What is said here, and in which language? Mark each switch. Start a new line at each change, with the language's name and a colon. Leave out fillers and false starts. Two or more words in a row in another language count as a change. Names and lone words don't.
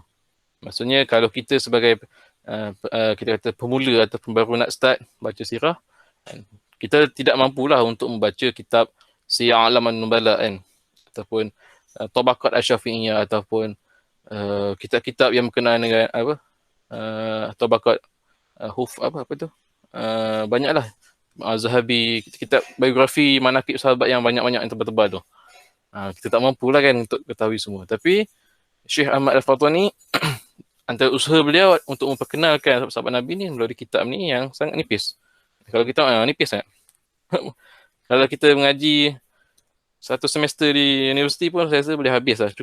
Malay: Maksudnya kalau kita sebagai kita kata pemula ataupun baru nak start baca sirah, kita tidak mampulah untuk membaca kitab Siyar A'lam An-Nubala ataupun Tabaqat Asy-Syafi'iyah ataupun kitab-kitab yang berkenaan dengan Tabaqat banyaklah Zahabi, kitab biografi manaqib sahabat yang banyak-banyak yang tebal-tebal tu. Kita tak mampulah kan untuk ketahui semua. Tapi Syekh Ahmad Al-Fatani antara usaha beliau untuk memperkenalkan sahabat Nabi ni melalui kitab ni yang sangat nipis. Kalau kita nipis sangat. Kalau kita mengaji satu semester di universiti pun saya rasa boleh habis lah.